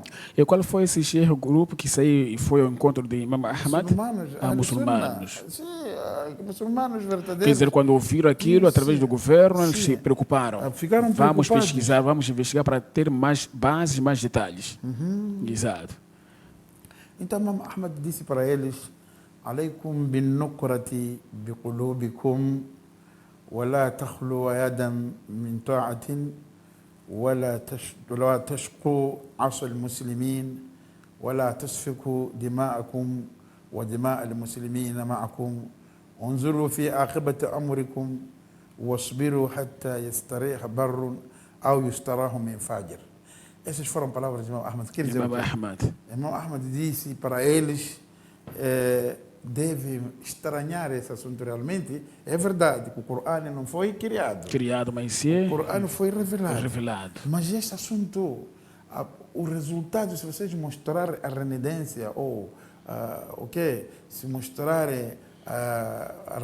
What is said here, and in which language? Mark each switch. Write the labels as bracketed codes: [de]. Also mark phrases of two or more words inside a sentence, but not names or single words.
[pt] E qual foi esse Sheikh, grupo que saiu e foi ao encontro de Imam Ahmad? Muçulmanos. Muçulmanos. Sim, muçulmanos verdadeiros. Quer dizer, quando ouviram aquilo através Sim. do governo, eles Sim. se preocuparam. Ficaram Vamos preocupados. pesquisar, vamos investigar para ter mais bases, mais detalhes. Exato. Então, Imam Ahmad disse para eles, [ar] عليكم بالنقرة بقلوبكم ولا تخلو يدا من طاعة ولا تشقوا عصا المسلمين ولا تسفكوا دماءكم ودماء المسلمين معكم انظروا في عاقبة أمركم واصبروا حتى يستريح بر أو يستراح من فاجر. [pt] Essas foram palavras de Imam Ahmad. Quer dizer, Imam Ahmad. Imam Ahmad disse para eles, deve estranhar esse assunto realmente. É verdade que o Corão não foi criado. Criado, mas sim. O Corão foi revelado. Revelado. Mas este assunto, o resultado, se vocês mostrarem a renitência ou se mostrarem a